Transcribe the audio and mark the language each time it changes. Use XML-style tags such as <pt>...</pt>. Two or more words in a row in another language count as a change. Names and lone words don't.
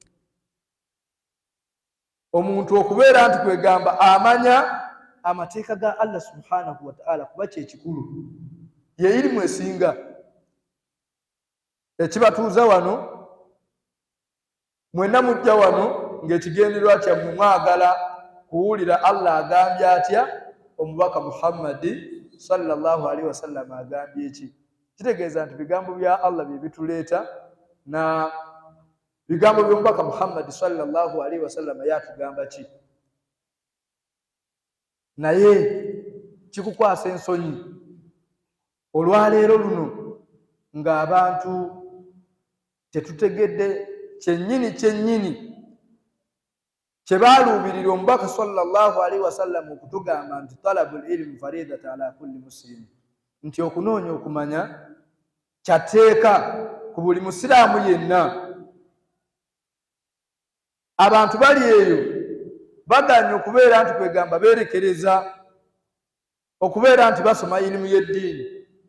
<lg>omuntu okubeera nti kwegamba amanya amateeka ga Allah</lg> <ar>سبحانه وتعالى</ar> <lg>kuba kyekikulu ye ilimu esinga ekibatuuza wano mwenna mujja wano ng'ekigendererwa kyammwe mwagala kuwulira Allah agambye atya omubaka Muhammadi</lg> <ar>صلى الله عليه وسلم</ar> <lg>agambye ki kitegeeza nti bigambo bya Allah bye bituleeta na bigambo by'omubaka Muhammadi</lg> <ar>صلى الله عليه وسلم</ar> <lg>yatugamba ki naye kikukwasa ensonyi olwaleero luno ng'abantu tetutegedde kyennyini kye baaluubirira omubaka</lg> <ar>صلى الله عليه وسلم</ar> <lg>okutugamba nti</lg> <ar>طلب العلم فريضة على كل مسلم</ar> <lg>nti okunoonya okumanya kyateeka ku buli musiraamu yenna. Abantu bali eyo baganye okubeera nti kwegamba beerekereza okubeera nti basoma ilimu y'eddiini.</lg>